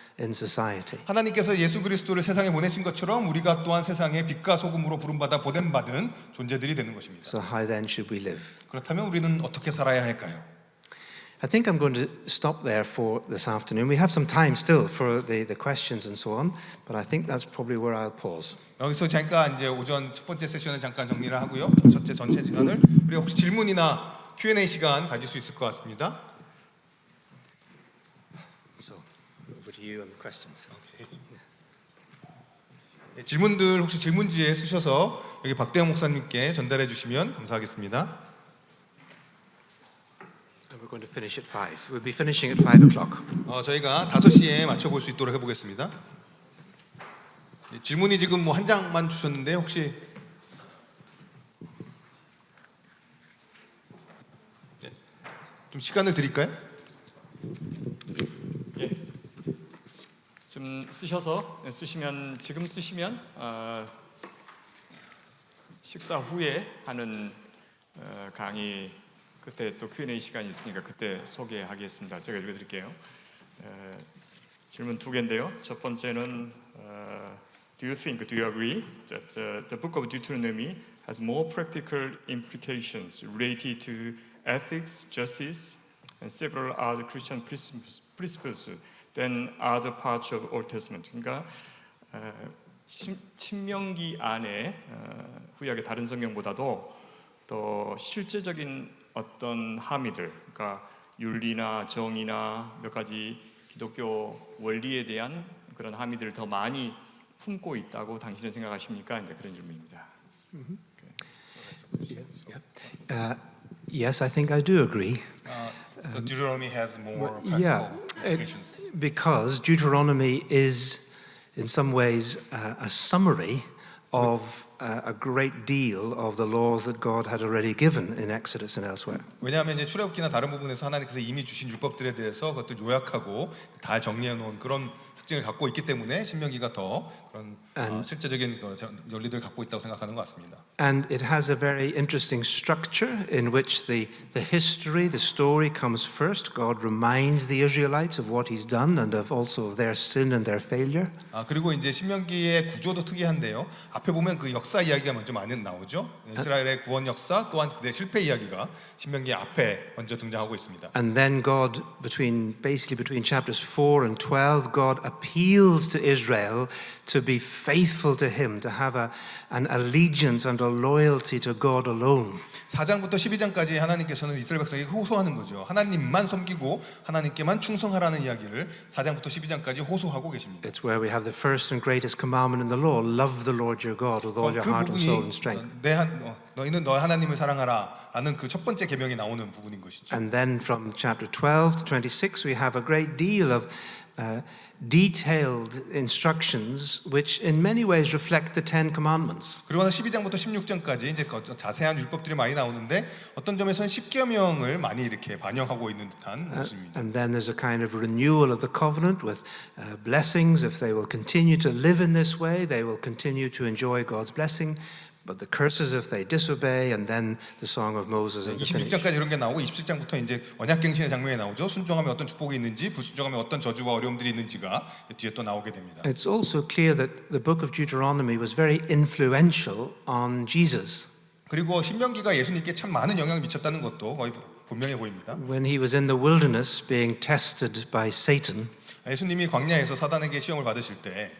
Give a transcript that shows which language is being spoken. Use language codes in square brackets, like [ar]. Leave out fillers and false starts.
[en] in society. [ko] 하나님께서 예수 그리스도를 세상에 보내신 것처럼 우리가 또한 세상에 빛과 소금으로 부름받아 보냄받은 존재들이 되는 것입니다. [en] So how then should we live? [ko] 그렇다면 우리는 어떻게 살아야 할까요? [en] I think I'm going to stop there for this afternoon. We have some time still for the questions and so on, but I think that's probably where I'll pause. [ko] 여기서 잠깐 이제 오전 첫 번째 세션을 잠깐 정리를 하고요. 첫째 전체 시간을 우리가 혹시 질문이나 Q&A 시간 가질 수 있을 것 같습니다. [en] So over to you on the questions. [ko] 네, 질문들 혹시 질문지에 쓰셔서 여기 박대영 목사님께 전달해 주시면 감사하겠습니다. [en] We're going to finish at 5. We'll be finishing at 5 o'clock. [ko] 저희가 5시에 맞춰볼 수 있도록 해보겠습니다. 네, 질문이 지금 뭐 한 장만 주셨는데 혹시 네, 좀 시간을 드릴까요? 예. 지금 쓰시면 지금 쓰시면 식사 후에 하는 강의 그때 또 Q&A 시간이 있으니까 그때 소개하겠습니다. 제가 읽어드릴게요. 질문 두 개인데요. 첫 번째는 [en] Do you agree that the book of Deuteronomy has more practical implications related to ethics, justice, and several other Christian principles than other parts of Old Testament? [ko] 그러니까 신명기 안에 구약의 다른 성경보다도 더 실제적인 어떤 함의들, 그러니까 윤리나 정의나 몇 가지 기독교 원리에 대한 그런 함의들을 더 많이 품고 있다고 당신은 생각하십니까? 이제 그런 질문입니다. [en] Yes, I think I do agree. Deuteronomy has more Yeah, because Deuteronomy is, in some ways, a summary of a great deal of the laws that God had already given in Exodus and elsewhere. [ko] 왜냐하면 이제 출애굽기나 다른 부분에서 하나님께서 이미 주신 율법들에 대해서 그것들 요약하고 다 정리해 놓은 그런 특징을 갖고 있기 때문에 신명기가 더 그런 실제적인 원리들을 갖고 있다고 생각하는 것 같습니다. [en] And it has a very interesting structure in which the history, the story comes first. God reminds the Israelites of what He's done and of also of their sin and their failure. [ko] 그리고 이제 신명기의 구조도 특이한데요. 앞에 보면 그 역사 이야기가 먼저 많이 나오죠. 이스라엘의 구원 역사 또한 그들의 실패 이야기가 신명기 앞에 먼저 등장하고 있습니다. [en] And then God, between chapters 4 and 12, God appeals to Israel to be faithful to Him, to have an allegiance and a loyalty to God alone. [ko] 4장부터 12장까지 하나님께서는 이스라엘 백성에게 호소하는 거죠. 하나님만 섬기고 하나님께만 충성하라는 이야기를 4장부터 12장까지 호소하고 계십니다. [en] It's where we have the first and greatest commandment in the law: love the Lord your God with all your heart and soul and strength. [ko] 너희는 너 하나님을 사랑하라라는 그 첫 번째 계명이 나오는 부분인 것이죠. [en] And then from chapter 12 to 26, we have a great deal of detailed instructions which in many ways reflect the Ten Commandments. [ko] 그리고 12장부터 16장까지 이제 자세한 율법들이 많이 나오는데 어떤 점에서는 10계명을 많이 이렇게 반영하고 있는 듯한 모습입니다. [en] And then there's a kind of renewal of the covenant with blessings. If they will continue to live in this way, they will continue to enjoy God's blessing. But the curses if they disobey, and then the song of Moses and the finish. [ko] 26장까지 이런 게 나오고 27장부터 이제 언약갱신의 장면이 나오죠. 순종하면 어떤 축복이 있는지, 불순종하면 어떤 저주와 어려움들이 있는지가 뒤에 또 나오게 됩니다. [en] It's also clear that the book of Deuteronomy was very influential on Jesus. [ko] 그리고 신명기가 예수님께 참 많은 영향을 미쳤다는 것도 거의 분명해 보입니다. [en] When he was in the wilderness being tested by Satan, [ko] 예수님이 광야에서 사단에게 시험을 받으실 때